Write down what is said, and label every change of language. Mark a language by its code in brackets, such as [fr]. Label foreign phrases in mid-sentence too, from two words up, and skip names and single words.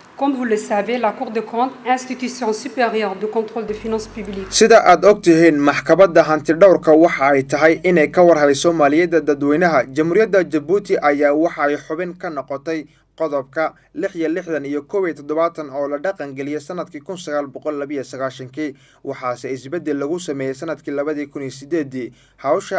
[fr] Comme vous le savez, la Cour des comptes, institution supérieure de contrôle des finances publiques. [so] sida aad ogtihiin maxkamadda hantidhawrka waxa ay tahay inay ka warhayso maaliyadda dadweynaha jamhuuriyadda Djibouti ayaa waxa ay xubin ka noqotay qodobka 66 iyo 71 oo la dhaqan geliyay sanadkii 1992 waxaase isbedel lagu sameeyay sanadkii 2008 hawsha